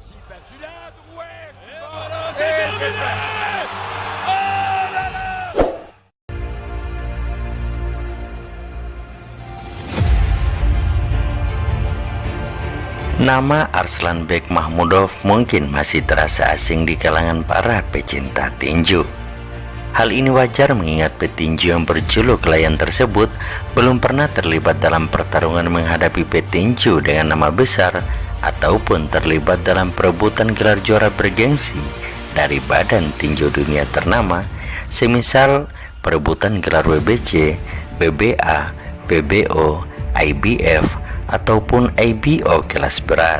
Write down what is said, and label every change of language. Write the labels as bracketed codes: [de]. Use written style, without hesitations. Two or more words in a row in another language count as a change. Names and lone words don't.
[fr] Celui-là, ouais. Et Bon, voilà, et c'est c'est terminé. fait. Oh là là. [id] Nama Arslanbek Mahmudov mungkin masih terasa asing di kalangan para pecinta tinju. Hal ini wajar mengingat petinju yang berjuluk Lion tersebut belum pernah terlibat dalam pertarungan menghadapi petinju dengan nama besar ataupun terlibat dalam perebutan gelar juara bergengsi dari badan tinju dunia ternama, semisal perebutan gelar WBC, WBA, PBO, IBF, ataupun IBO kelas berat.